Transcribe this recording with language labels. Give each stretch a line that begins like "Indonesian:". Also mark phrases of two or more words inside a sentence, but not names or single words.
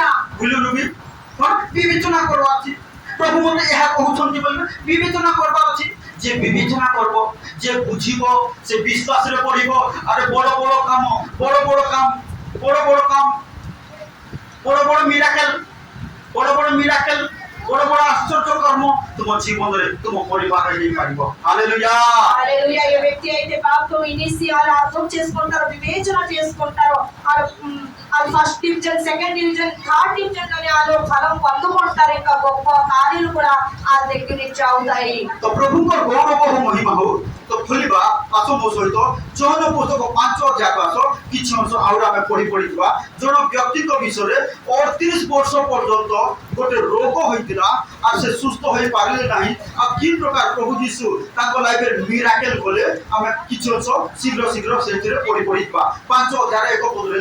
Odia: ବୁଝିଲୁ ବି କଣ ବିବେଚନା କରବା ଅଛି ପ୍ରଭୁ ମୋତେ ଏହା କହୁଛନ୍ତି ବୋଲି ବିବେଚନା କରବା ଅଛି ଯେ ବିବେଚନା କରବ ଯେ ବୁଝିବ ସେ ବିଶ୍ୱାସରେ ପଢିବ ଆରେ ବଡ଼ ବଡ଼ କାମ ବଡ଼ ବଡ଼ କାମ ବଡ଼ ବଡ଼ କାମ ବଡ଼ ବଡ଼ ମିରାକେଲ ବଡ଼ ବଡ଼ ମିରାକେଲ ବଡ଼ ବଡ଼ ଆଶ୍ଚର୍ଯ୍ୟ କର୍ମ ତୁମ ଜୀବନରେ ତୁମ ପରିବାରରେ ହେଇପାରିବ ହାଲେଲୁୟା
Telugu: హల్లెలూయా ఏ వ్యక్తి అయితే పాపం ఇనిసి అలా అర్థం చేసుకుంటారో వివేచన చేసుకుంటారో అది
English: first division second division third division
Telugu: లోనే వాళ్ళు ఫలం పొందుకుంటారు ఇంకా గొప్ప కార్యాలు కూడా ఆ దగ్గర నుంచి అవుతాయి
Odia: ତ ପ୍ରଭୁଙ୍କର ଗୌରବ ଓ ମହିମା ହଉ ତ ଖୋଲିବା ଆସ ମୋ ସହିତ ଯୌନ ପୁସ୍ତକ 5 ଅଧ୍ୟାୟ ଆସ କିଛି ଅଂଶ ଆହୁରି ଆମେ ପଢିଯିବା ଜଣେ ବ୍ୟକ୍ତିଙ୍କ ବିଷୟରେ 38 ବର୍ଷ ପର୍ଯ୍ୟନ୍ତ ଗୋଟେ ରୋଗ ହୋଇଥିଲା ଆଉ ସେ ସୁସ୍ଥ ହୋଇପାରିଲେ ନାହିଁ ଆଉ କି ପ୍ରକାର ପ୍ରଭୁ ଯୀଶୁ ତାଙ୍କ ଲାଇଫରେ ମିରାକେଲ କଲେ ଆମେ କିଛି ଅଂଶ ଶୀଘ୍ର ଶୀଘ୍ର ସେଥିରେ ପଢିଯିବା 5 ଅଧ୍ୟାୟ 1 ପଦରେ